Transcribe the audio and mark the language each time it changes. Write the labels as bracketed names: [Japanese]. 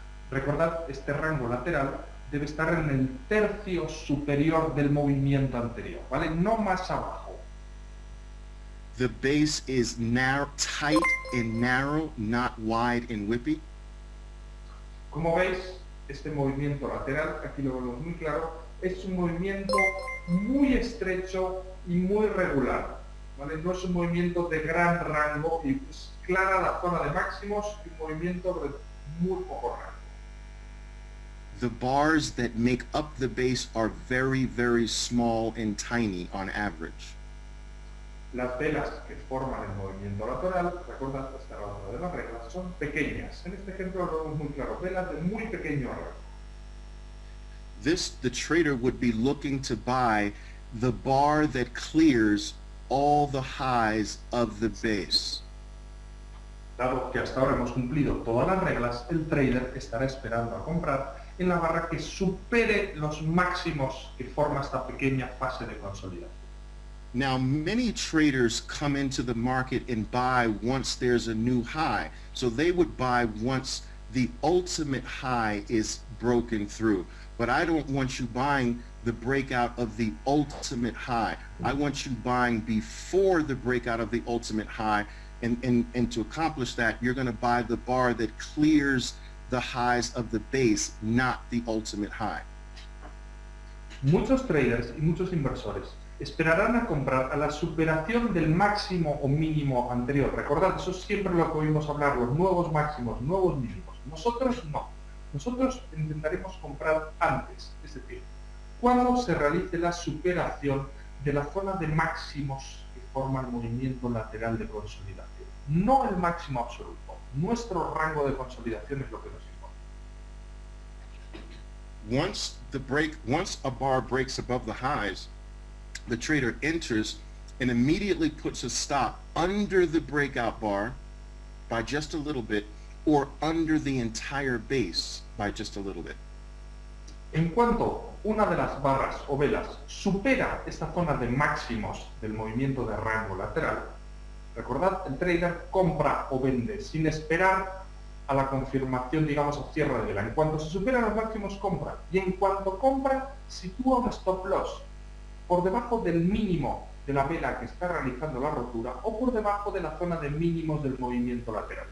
[Spanish] Recordad, este rango lateral debe estar en el tercio superior del movimiento anterior, ¿vale? No más abajo. [English] The base is tight and narrow, not wide and whippy. [Spanish] Como veis, este movimiento lateral, aquí lo vemos muy claro, es un movimiento muy estrecho y muy regular, ¿vale? No es un movimiento de gran rango y es clara la zona de máximos y un movimiento de muy poco rango. [English] The bars that make up the base are very, very small and tiny on average. [Spanish] Las velas que forman el movimiento lateral, recuerda esta otra de las reglas, son pequeñas. En este ejemplo lo vemos muy claro, velas de muy pequeño rango. [English] The trader would be looking to buy the bar that clears all the highs of the base. [Spanish] Dado que hasta ahora hemos cumplido todas las reglas, el trader estará esperando a comprar en la barra que supere los máximos que forma esta pequeña fase de consolidación. [English] Now, many traders come into the market and buy once there's a new high. So they would buy once the ultimate high is broken through. But I don't want you buying the breakout of the ultimate high. I want you buying before the breakout of the ultimate high. And to accomplish that, you're going to buy the bar that clears the highs of the base, not the ultimate high. [Spanish] Muchos traders y muchos inversores esperarán a comprar a la superación del máximo o mínimo anterior. Recordad, eso es siempre lo que oímos hablar, los nuevos máximos, nuevos mínimos. Nosotros no. Nosotros intentaremos comprar antes, es decir, cuando se realice la superación de la zona de máximos que forma el movimiento lateral de consolidación. No el máximo absoluto. Nuestro rango de consolidación es lo que nos importa. [English] Once a bar breaks above the highs, the trader enters and immediately puts a stop under the breakout bar by just a little bit, or under the entire base by just a little bit. [Spanish] En cuanto una de las barras o velas supera esta zona de máximos del movimiento de rango lateral, recordad, el trader compra o vende sin esperar a la confirmación, digamos, a cierre de vela. En cuanto se superan los máximos, compra. Y en cuanto compra, sitúa un stop loss por debajo del mínimo de la vela que está realizando la rotura o por debajo de la zona de mínimos del movimiento lateral.